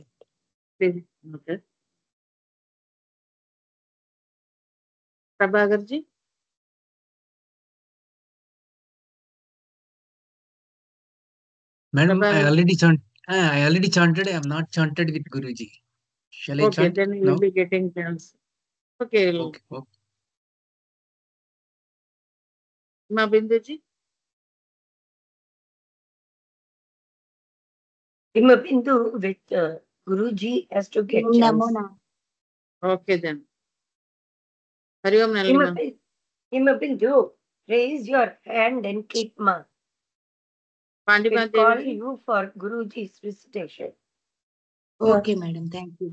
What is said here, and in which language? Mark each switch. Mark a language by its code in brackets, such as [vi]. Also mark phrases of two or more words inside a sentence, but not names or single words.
[en] Please note. Prabhagar ji. Madam, I Prabhagar. already chanted. I am not chanted with Guruji. Shall I Okay, chant then you now? will be getting chance. Okay. Okay. Ma Bindu ji. Himabindu with Guruji has to get chance. Okay then. Hari Om Nalima. Himabindu, raise your hand and keep ma. Pandima We'll call Devi. you for Guruji's recitation. Okay, madam. Thank you.